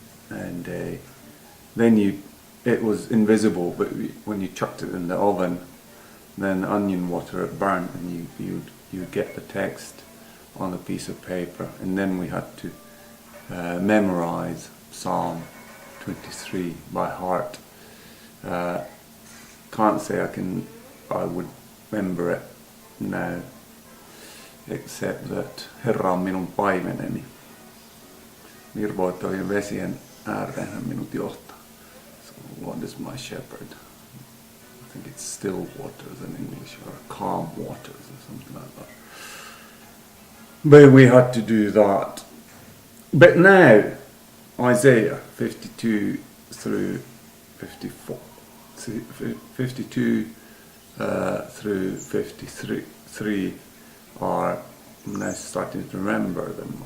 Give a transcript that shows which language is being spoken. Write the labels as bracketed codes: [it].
[en] and then it was invisible, but when you chucked it in the oven, then onion water it burnt, and you'd get the text on a piece of paper, and then we had to memorize Psalm 23 by heart. Can't say I would remember it now, except that [fi] Herra on minun paimeneni, virvoittavien vesien ääreen hän minut johtaa. [en] So Lord is my shepherd. I think it's still waters in English, or calm waters or something like that. But we had to do that. But now, Isaiah 52 through 54, 52 through 53 are, I'm now starting to remember them.